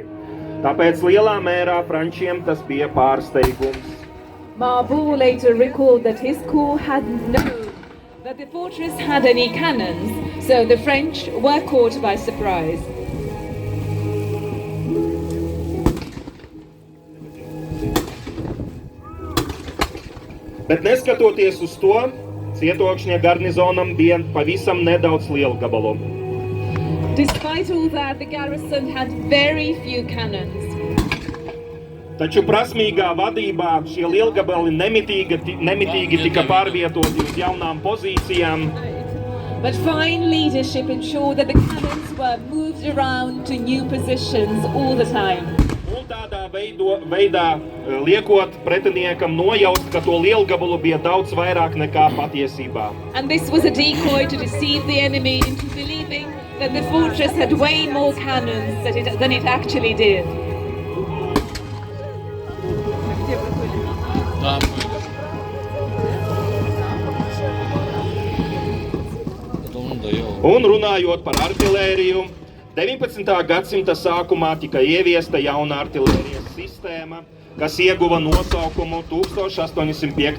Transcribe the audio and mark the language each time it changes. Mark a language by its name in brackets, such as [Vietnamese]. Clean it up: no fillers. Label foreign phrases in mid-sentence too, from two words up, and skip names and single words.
[Latvian] Tāpēc lielā mērā frančiem tas bija pārsteigums. [English] Marbo later recalled that his corps hadn't known that the fortress had any cannons, so the French were caught by surprise. [Latvian] Bet neskatoties uz to, cietokšņa garnizonam bija pavisam nedaudz lielgabalu. [English] Despite all that, the garrison had very few cannons. [Latvian] Taču prasmīgā vadībā šie lielgabali nemitīgi tika pārvietoti uz jaunām pozīcijām. [English] But fine leadership ensured that the cannons were moved around to new positions all the time. [Latvian] Un tādā veidā liekot pretiniekam nojaust, ka to lielgabalu bija daudz vairāk nekā patiesībā. [English] And this was a decoy to deceive the enemy into believing that the fortress had way more cannons than it actually did. [Latvian] Un runājot par artilēriju, 19. gadsimta sākumā tika ieviesta jauna artilērijas sistēma, kas ieguva nosaukumu 1805.